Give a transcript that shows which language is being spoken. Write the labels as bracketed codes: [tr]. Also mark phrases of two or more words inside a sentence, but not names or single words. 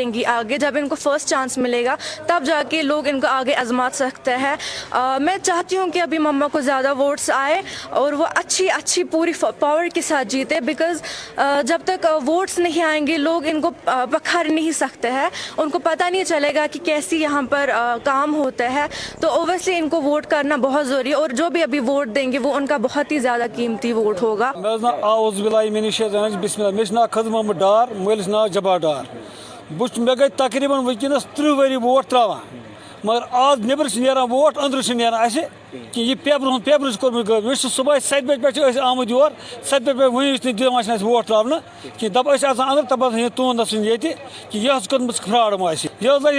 [ur] گی آگے جب ان کو [en] first chance [ur] ملے گا تب جا کے لوگ ان کو آگے آزما سکتے ہیں میں چاہتی ہوں کہ ابھی مما کو زیادہ ووٹس آئے اور وہ اچھی پوری پاور کے ساتھ جیتے بیکاز جب تک ووٹس نہیں آئیں گے لوگ ان کو پکھار نہیں سکتے ہیں ان کو پتہ نہیں چلے گا کہ کیسی یہاں پر کام ہوتا ہے تو اوبیسلی ان کو ووٹ کرنا بہت ضروری ہے اور جو بھی ابھی ووٹ دیں گے وہ ان کا بہت ہی زیادہ قیمتی ووٹ ہوگا [ks] محمد ڈار مٲلِس ناو جبار ڈار مےٚ گٔے تقریٖباً وٕنکٮ۪نَس 30 ؤری ووٹ ترٛاوان مگر آز نیٚبرٕ چھِ نیران ووٹ أنٛدرٕ چھِ نیران اَسہِ کہِ یہِ پیپرٕ چھِ کوٚرمُت غٲب أسۍ چھِ صُبحٲے 7 بجہِ پٮ۪ٹھ چھِ أسۍ آمٕتۍ یور 7 بجہِ پٮ۪ٹھ وٕنِچ نہٕ دِوان چھِنہٕ اَسہِ ووٹ ترٛاونہٕ کِہیٖنۍ دَپان أسۍ اژان اَنٛدر دَپان یہِ تُہُنٛد نسُن ییٚتہِ کہِ یہِ حظ کوٚرمُت فرٛاڈ مہ اَسہِ یہِ حظ لَگہِ